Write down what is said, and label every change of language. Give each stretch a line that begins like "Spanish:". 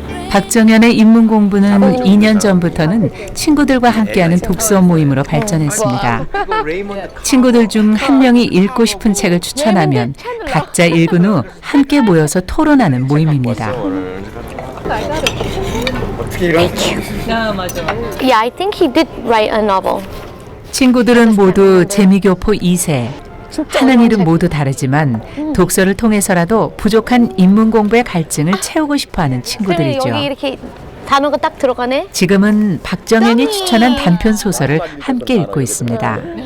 Korean: 박정현의 인문 공부는 2년 전부터는 친구들과 함께하는 독서 모임으로 발전했습니다. 친구들 중 한 명이 읽고 싶은 책을 추천하면 각자 읽은 후 함께 모여서 토론하는 모임입니다.
English: Yeah, I think he did write a novel.
Korean: 친구들은 모두 재미교포 2세. 하는 일은 모두 다르지만 독서를 통해서라도 부족한 인문 공부의 갈증을 채우고 싶어하는 친구들이죠. 여기 이렇게 단어가 딱 들어가네. 지금은 박정현이 추천한 단편 소설을 함께 읽고 있습니다.